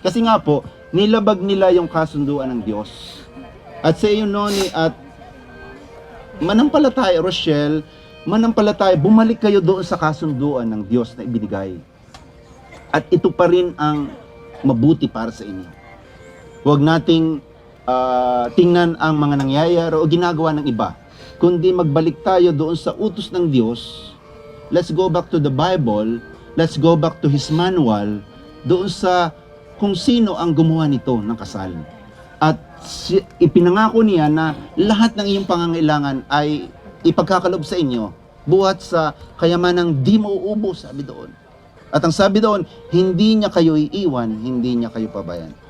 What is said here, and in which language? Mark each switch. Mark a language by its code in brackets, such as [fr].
[tl] Kasi nga po, nilabag nila yung kasunduan ng Diyos. At sa iyo, Noni, at manampalataya, Rochelle, manampalataya, bumalik kayo doon sa kasunduan ng Diyos na ibinigay. At ito pa rin ang mabuti para sa inyo. Huwag nating tingnan ang mga nangyayari o ginagawa ng iba. Kundi magbalik tayo doon sa utos ng Diyos. [en] Let's go back to the Bible. Let's go back to His manual. [tl] Doon sa kung sino ang gumawa nito ng kasal. At ipinangako niya na lahat ng iyong pangangailangan ay ipagkakaloob sa inyo buhat sa kayamanang di mauubos, sabi doon. At ang sabi doon, hindi niya kayo iiwan, hindi niya kayo pabayan.